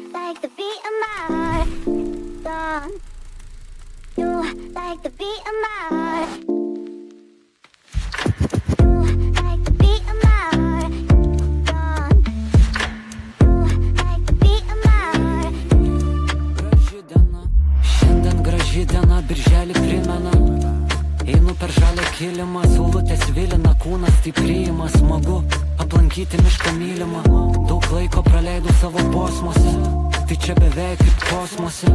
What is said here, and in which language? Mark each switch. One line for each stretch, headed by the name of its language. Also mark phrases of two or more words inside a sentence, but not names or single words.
English: like the beat of my heart. Gone. You like the beat of my heart. You like the beat of my heart. Gone. You like the beat of my heart.
Lithuanian: Graži diena, šiandien graži diena, birželį primena. Einu per žalią kilimą, saulutės vilina, kūnas tai priima, smagu aplankyti mišką mylimą. Daug laiko praleidau savo kosmose, tai čia beveik kaip kosmose.